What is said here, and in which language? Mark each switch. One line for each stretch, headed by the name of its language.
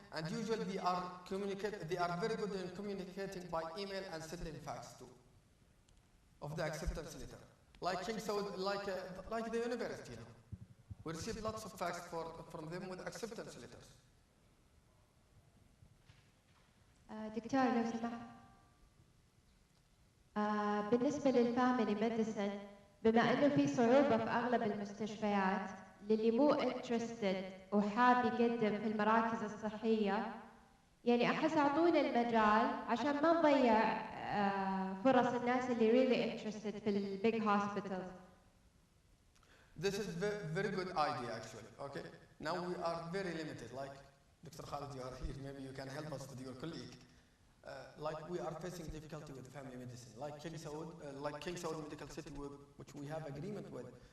English: And usually they are very good in communicating by email and sending fax too of the acceptance letter. Like King Saud, like the university now. We receive lots of fax from them with acceptance letters.
Arabic: دكتور لو سمحت بالنسبة للفاميلي ميديسن بما انه في صعوبة في اغلب المستشفيات للي مو انترستد وحاب يقدم في المراكز الصحية، يعني احس اعطونا المجال عشان ما نضيع فرص الناس اللي
English: really interested
Arabic: في البيج hospitals.
English: This is very good idea actually, okay? Now we are very limited, like Dr. Khalid, you are here, maybe you can help us with your colleague. Like we are facing difficulty with family medicine, like King Saud Medical City, which we have agreement with.